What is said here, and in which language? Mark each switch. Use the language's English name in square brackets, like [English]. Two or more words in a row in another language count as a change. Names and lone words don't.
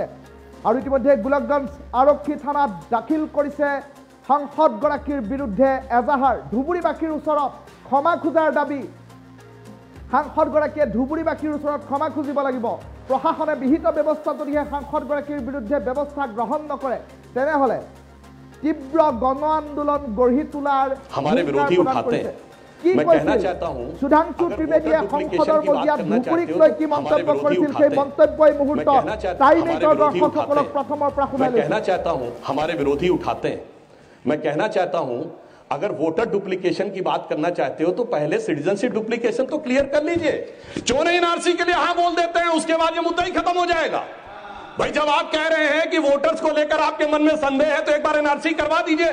[Assamese] আৰু ইতিমধ্যে গোলকগঞ্জ আৰক্ষী থানাত দাখিল কৰিছে সাংসদগৰাকীৰ বিৰুদ্ধে এজাহাৰ। ধুবুৰীবাসীৰ ওচৰত ক্ষমা খোজাৰ দাবী। সাংসদগৰাকীয়ে ধুবুৰীবাসীৰ ওচৰত ক্ষমা খুজিব লাগিব। প্ৰশাসনে বিহিত ব্যৱস্থা যদিহে সাংসদগৰাকীৰ বিৰুদ্ধে ব্যৱস্থা গ্ৰহণ নকৰে তেনেহলে তীব্ৰ গণ আন্দোলন গঢ়ি তুলাৰ [Hindi] हमारे विरोधी उठाते हैं। मैं कहना चाहता हूं [Assamese] सुधांशु त्रिवेदीয়ে সংসদৰ মজিয়াত ধুবুৰীক লৈ কি মন্তব্য কৰিছিল সেই মন্তব্যই মুহূৰ্তত টাইম 8ৰ দৰ্শকসকলক প্ৰথমৰ পৰা শুনাই লৈছো। [Hindi] मैं कहना चाहता हूं हमारे विरोधी उठाते हैं। मैं कहना चाहता हूं अगर [English] voter duplication [Hindi] की बात करना चाहते हो तो पहले [English] citizenship duplication [Hindi] तो क्लियर कर लीजिए। चोर एनआरसी के लिए हाँ बोल देते हैं, उसके बाद ये मुद्दा ही खत्म हो जाएगा। भाई जब आप कह रहे हैं कि वोटर्स को लेकर आपके मन में संदेह है तो एक बार एनआरसी करवा दीजिए।